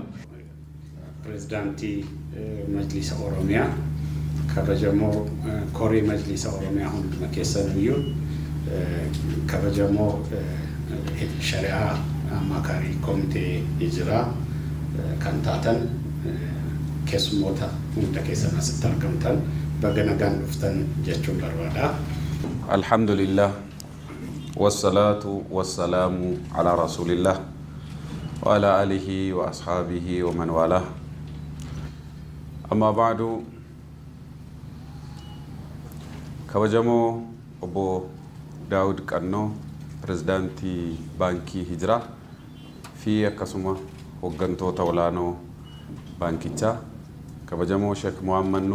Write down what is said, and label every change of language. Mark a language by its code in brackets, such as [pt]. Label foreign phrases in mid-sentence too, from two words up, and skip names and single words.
[om] Pirezidaantii Majlisa Oromiyaa kabajamoo korii Majlisa Oromiyaa hunduma keessaniyyuu kabajamoo shari'aa amakarii komitee hijiraa kan taatan keessummoota hunda keessan asitti argamtan baganagaan dhuftan jechuun barbaada. [ar] الحمد لله والصلاة والسلام على رسول الله وعلى آله وأصحابه ومن والاه. أما بعد, [om] kabajamoo obbo Daawud Qannoo pirezidaantii baankii Hijiraa fi akkasuma hooggantoota olaanoo baankichaa kabajamoo Sheekh Muhammad Nuur